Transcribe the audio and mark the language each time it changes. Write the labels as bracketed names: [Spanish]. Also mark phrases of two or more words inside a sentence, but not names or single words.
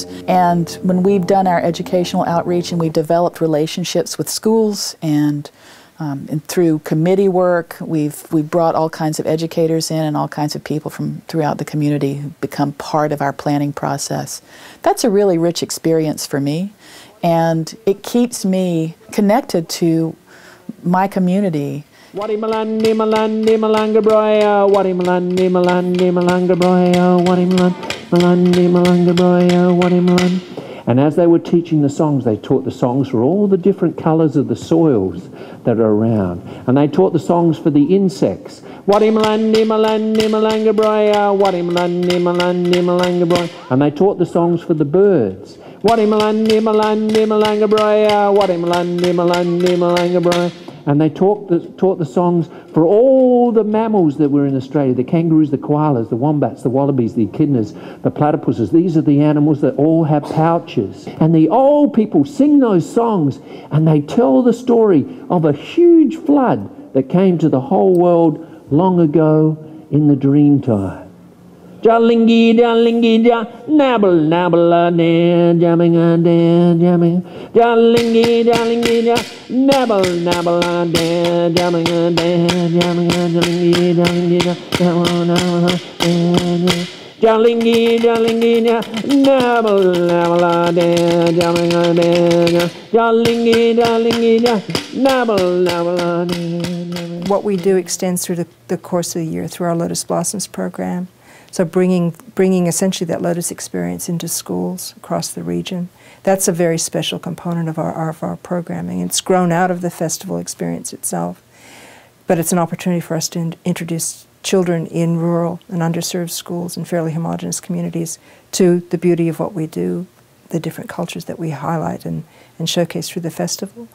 [English] And when we've done our educational outreach and we've developed relationships with schools and through committee work, we've brought all kinds of educators in and all kinds of people from throughout the community who become part of our planning process. That's a really rich experience for me, and it keeps me connected to my community. Wadimalandi malandi malanga broya, wadimalandi malandi malanga broya, wadimalandi malanga broya, wadimalandi. And as they were teaching the songs, they taught the songs for all the different colours of the soils that are around. And they taught the songs for the insects. Wadimalandi malandi malanga broya, wadimalandi malandi malanga broya. And they taught the songs for the birds. Wadimalandi malandi malanga broya, wadimalandi malandi malanga broya. And they taught the songs for all the mammals that were in Australia, the kangaroos, the koalas, the wombats, the wallabies, the echidnas, the platypuses. These are the animals that all have pouches. And the old people sing those songs, and they tell the story of a huge flood that came to the whole world long ago in the dream time. Jalingi, jalingi, ja, nabble, nabble, jamming, jamming. Jalingi, jalingi, ja, nabble, nabble, jamming, jamming, jalingi, jalingi, ja, nabble, jalingi, jalingi, ja, nabble, nabble, jamming, jalingi, jalingi, ja, nabble, nabble. What we do extends through the course of the year through our Lotus Blossoms program. So bringing essentially that Lotus experience into schools across the region. That's a very special component of our programming. It's grown out of the festival experience itself, but it's an opportunity for us to introduce children in rural and underserved schools and fairly homogenous communities to the beauty of what we do, the different cultures that we highlight and showcase through the festival.